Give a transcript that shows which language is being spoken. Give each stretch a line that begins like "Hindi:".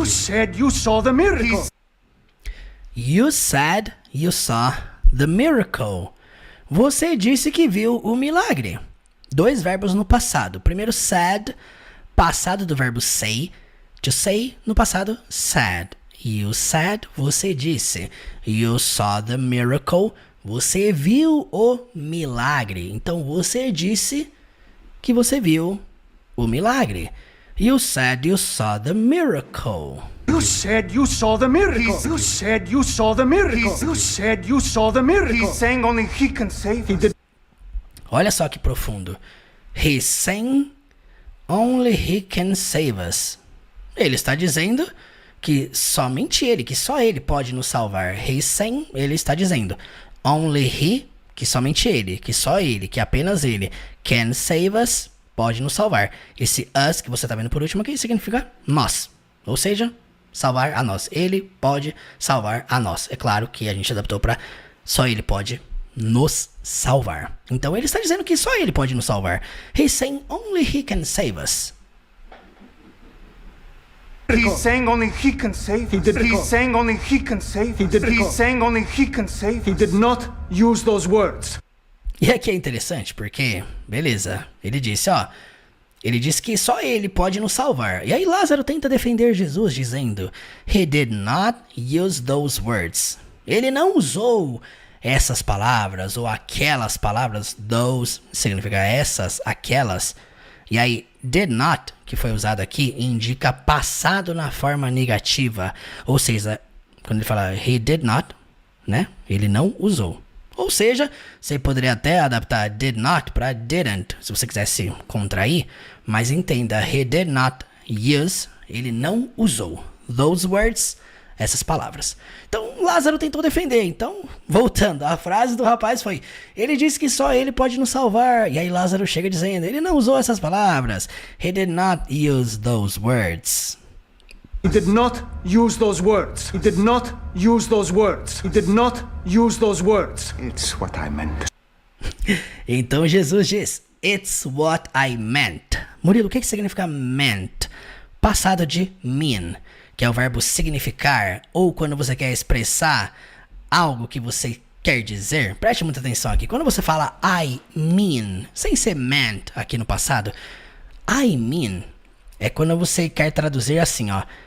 English: You said you saw the miracle. You said you saw the miracle.
Portuguese: Você disse que viu o milagre. Dois verbos no passado. Primeiro said, passado do verbo say.
English: To say,
Portuguese: no passado,
English: said. You said,
Portuguese: você disse.
English: You saw the miracle,
Portuguese: você viu o milagre. Então você disse que você viu o milagre.
English: You said you saw the miracle. You said you saw the miracle. You said you saw the miracle. You said you saw the miracle. He's saying only he can save us.
Portuguese: Olha só que profundo.
English: He's saying only he can save us.
Portuguese: Ele está dizendo que somente ele, que só ele pode nos salvar.
English: He's saying,
Portuguese: ele está dizendo.
English: Only he,
Portuguese: que somente ele, que só ele, que apenas ele.
English: Can save us,
Portuguese: pode nos salvar. Esse us que você está vendo por último aqui significa nós. Ou seja, salvar a nós. Ele pode salvar a nós. É claro que a gente adaptou para só ele pode nos salvar. Então ele está dizendo que só ele pode nos salvar.
English: He's saying only he can save us. He's saying only he can save us. He's saying only he can save us. He's saying only he can save us. He did not use those words.
Portuguese: E aqui é interessante porque, beleza, ele disse, ó, ele disse que só ele pode nos salvar. E aí Lázaro tenta defender Jesus dizendo,
English: he did not use those words.
Portuguese: Ele não usou essas palavras ou aquelas palavras, those significa essas, aquelas. E aí, did not, que foi usado aqui, indica passado na forma negativa. Ou seja, quando ele fala
English: he did not,
Portuguese: né? Ele não usou. Ou seja, você poderia até adaptar did not para didn't, se você quisesse contrair. Mas entenda,
English: he did not use,
Portuguese: ele não usou.
English: Those words,
Portuguese: essas palavras. Então, Lázaro tentou defender. Então, voltando, a frase do rapaz foi, ele disse que só ele pode nos salvar. E aí Lázaro chega dizendo, ele não usou essas palavras.
English: He did not use those words. He did not use those words. He did not use those words. He did not use those words. It's what I meant.
Portuguese: Então Jesus diz,
English: it's what I meant.
Portuguese: Murilo, o que significa meant? Passado de mean, que é o verbo significar, ou quando você quer expressar algo que você quer dizer, preste muita atenção aqui. Quando você fala
English: I mean,
Portuguese: sem ser meant aqui no passado, I mean é quando você quer traduzir assim, ó.